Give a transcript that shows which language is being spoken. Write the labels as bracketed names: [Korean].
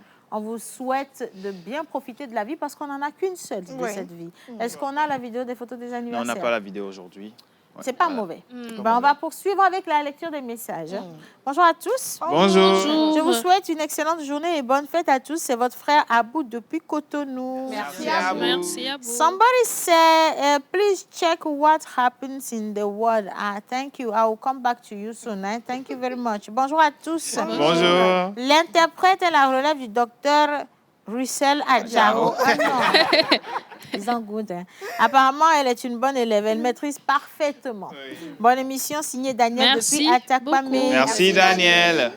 [French] On vous souhaite de bien profiter de la vie parce qu'on n'en a qu'une seule de cette vie. Est-ce qu'on a la vidéo des photos des anniversaires? Non, on n'a pas la vidéo aujourd'hui. C'est pas mauvais. On va poursuivre avec la lecture des messages. Bonjour à tous. Bonjour. Je vous souhaite une excellente journée et bonne fête à tous. C'est votre frère Abou depuis Cotonou. Merci Abou. Merci Abou. [English] Somebody said, please check what happens in the world. Thank you. I will come back to you soon. Thank you very much. [French] Bonjour à tous. Bonjour. L'interprète est la relève du docteur Russell Adjaro. Ils ont goût. Apparemment, elle est une bonne élève. Elle maîtrise parfaitement. Bonne émission signée Daniel Merci depuis Atakpamé. Merci Daniel.